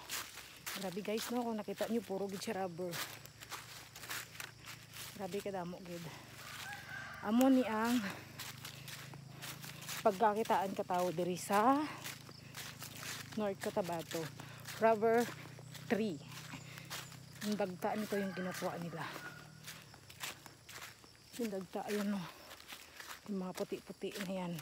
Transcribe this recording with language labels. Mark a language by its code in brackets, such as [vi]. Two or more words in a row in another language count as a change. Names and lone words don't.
[hil] Grabe guys no, kung nakita nyo puro gid siya rubber. Grabe kadamo gid. Amo ni ang pagkakitaan katawo diri sa North Cotabato. [en] Rubber tree. [tl] Yung dagta nito yung kinukuha nila. Yung dagta yun no. Yung mga puti-puti na yan.